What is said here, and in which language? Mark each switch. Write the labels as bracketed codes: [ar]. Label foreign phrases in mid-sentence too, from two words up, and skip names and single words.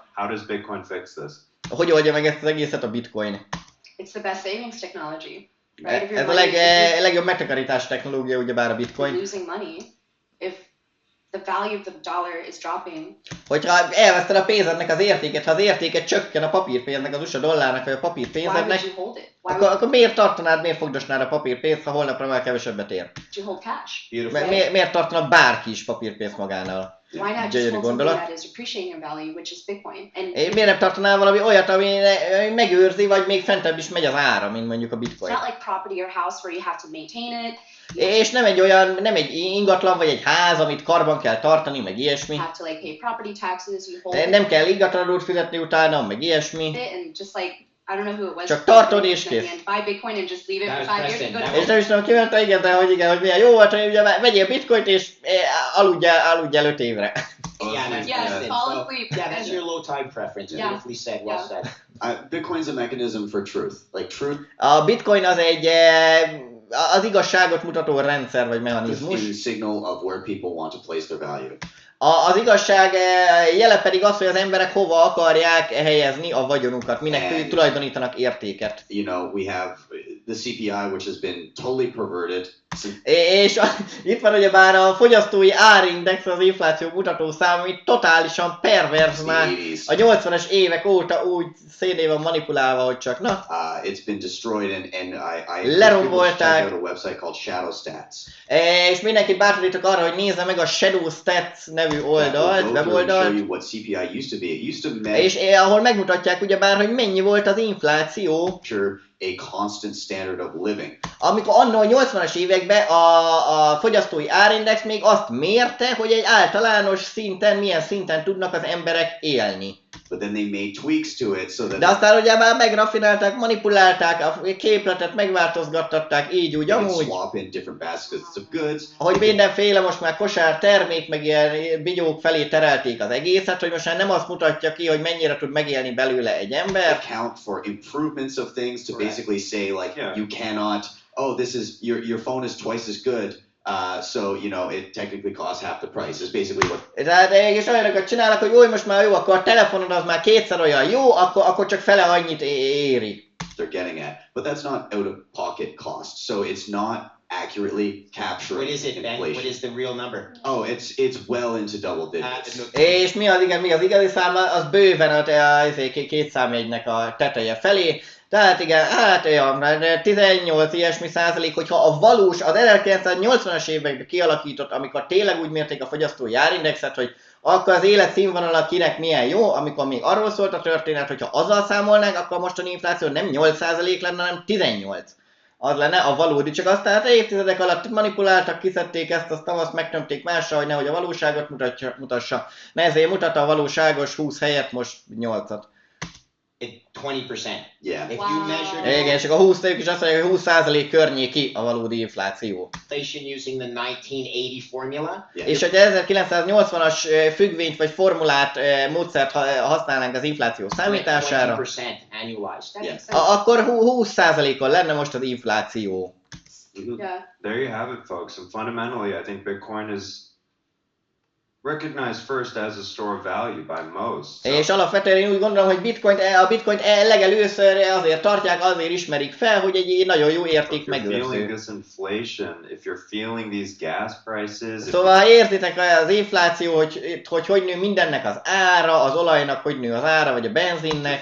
[en] How does Bitcoin fix this? [hu] Hogy oldja meg ezt az egészet a Bitcoin? [en] It's the best savings technology. Right? [hu] Ez a legjobb megtakarítás technológia, ugyebár a Bitcoin. [en] Losing money if the value of the dollar is dropping. [hu] Hogyha elveszted a pénzednek az értéket, ha az értéke csökken a papírpénznek, az USA dollárnak vagy a papírpénzednek, akkor miért tartanád, miért fogdosnád a papírpénzt, ha holnapra már kevesebbet ér? [en] You hold cash. [hu] Miért tartana bárki is papírpénzt magánál? [en] Why not just hold something that is appreciating in value, which is Bitcoin? [hu] Miért nem tartanál valami olyat, ami megőrzi, vagy még fentebb is megy az ára, mint mondjuk a Bitcoin? [en] It's not like property or house where you have to maintain it. [hu] És nem egy ingatlan vagy egy ház, amit karban kell tartani, meg ilyesmi. [en] Have to like pay property taxes, you hold [hu] nem kell ingatlanadót fizetni utána, meg ilyesmi. [en] it and just like I don't know who it was. [hu] Csak tartod és kész. [en] Buy Bitcoin and just leave it That for was 5 years and go Preston. to [hu] És nem is tudom, ki mondta, igen, de hogy igen, hogy milyen jó volt, hogy ugye vegyél bitcoint és aludjál 5 évre. [en] Yeah, that's Yeah, Preston. fall So, asleep. yeah, that's your low tide preference. Yeah. Beautifully said. Well said. Bitcoin's a mechanism for truth. Like truth [hu] A bitcoin az az igazságot mutató rendszer vagy mechanizmus. [en] is a signal of where people want to place their value. [hu] Az igazság jele pedig az, hogy az emberek hova akarják helyezni a vagyonukat, minek tulajdonítanak értéket. [en] You know, we have the CPI, which has been totally perverted. [hu] És itt van ugyebár a fogyasztói árindex, az infláció mutató szám, ami totálisan pervers már a 80-as évek óta úgy szénné van manipulálva, hogy csak na. [en] It's been destroyed and I [hu] lerombolták. [en] check out a website called Shadow Stats. [hu] És mindenkit bátorítok arra, hogy nézze meg a Shadow Stats nevű oldalt, weboldalt. És ahol megmutatják ugyebár, hogy mennyi volt az infláció. [en] A constant standard of living. [hu] Amikor anno a 80-as években a fogyasztói árindex még azt mérte, hogy egy általános szinten, milyen szinten tudnak az emberek élni. [en] But then they made tweaks to it so that [hu] de aztán ugye már megraffinálták, manipulálták, a képletet megváltozgattatták így úgy amúgy. [en] Swap in different baskets of goods. [hu] Hogy mindenféle most már kosár termék, meg ilyen bigyók felé terelték az egészet, hogy most már nem azt mutatja ki, hogy mennyire tud megélni belőle egy ember. [en] Account for improvements of things to basically say like you cannot, oh this is your phone is twice as good. So, you know, it technically costs half the price. It's basically what... [hu] Tehát és olyanokat csinálnak, hogy most már jó, akkor a telefonod az már kétszer olyan jó, akkor csak fele annyit éri. [en] They're getting at. But that's not out-of-pocket cost. So it's not accurately capturing What is it, Ben? inflation. What is the real number? Oh, it's well into double digits. [hu] És mi az igazi szám? Az bőven a két számjegynek a teteje felé. Tehát igen, hát olyan, 18 ilyesmi százalék, hogyha a valós, az 1980-as években kialakított, amikor tényleg úgy mérték a fogyasztói árindexet, hogy akkor az életszínvonala kinek milyen jó, amikor még arról szólt a történet, hogyha azzal számolnánk, akkor a mostani infláció nem 8% lenne, hanem 18. Az lenne a valódi, csak aztán évtizedek alatt manipuláltak, kiszedték ezt, aztán azt megtömték másra, hogy nehogy a valóságot mutassa. Ne ezért mutatta a valóságos 20 helyett most 8-at. 20%. [en] Yeah. If you measure [hu] Igen, csak a 20 is azt mondják, hogy 20% környéki a valódi infláció. [en] inflation using the 1980 formula. Yeah. [hu] És hogyha 1980-as függvényt vagy formulát, módszert használnánk az infláció számítására, [en] 20% annualized. Yeah. [hu] akkor 20%-on lenne most az infláció. [en] Yeah. There you have it, folks. And fundamentally, I think Bitcoin is recognized first as a store of value by most. So. [hu] És alapvetően én úgy gondolom, hogy a bitcoint legelőször azért tartják, azért ismerik fel, hogy egy nagyon jó érték megőrző. [en] This inflation, if you're feeling these gas prices, [hu] szóval ha érzitek az infláció, hogy nő mindennek az ára, az olajnak hogy nő az ára, vagy a benzinnek.